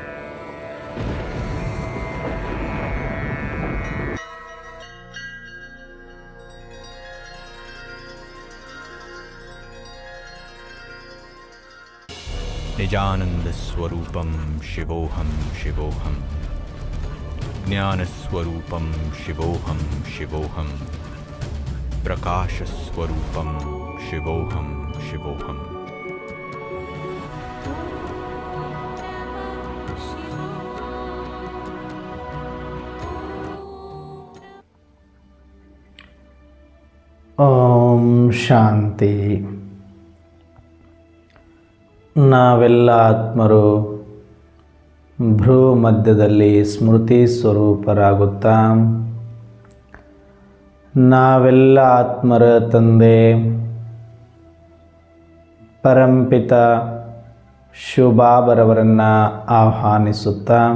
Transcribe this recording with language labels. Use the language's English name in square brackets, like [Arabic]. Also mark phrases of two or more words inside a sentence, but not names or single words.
[Sanskrit] ನಿಜಾನಂದಸ್ವರೂಪಂ ಶಿವೋಹಂ ಶಿವೋಹಂ, ಜ್ಞಾನಸ್ವರೂಪಂ ಶಿವೋಹಂ ಶಿವೋಹಂ, ಪ್ರಕಾಶಸ್ವರೂಪಂ ಶಿವೋಹಂ ಶಿವೋಹಂ. ಓಂ ಶಾಂತಿ. [Kannada] ನಾವೆಲ್ಲ ಆತ್ಮರು ಭ್ರೂ ಮಧ್ಯದಲ್ಲಿ ಸ್ಮೃತಿ ಸ್ವರೂಪರಾಗುತ್ತಾ ನಾವೆಲ್ಲ ಆತ್ಮರ ತಂದೆ ಪರಂಪಿತ ಶಿವಬಾಬರವರನ್ನು ಆಹ್ವಾನಿಸುತ್ತಾ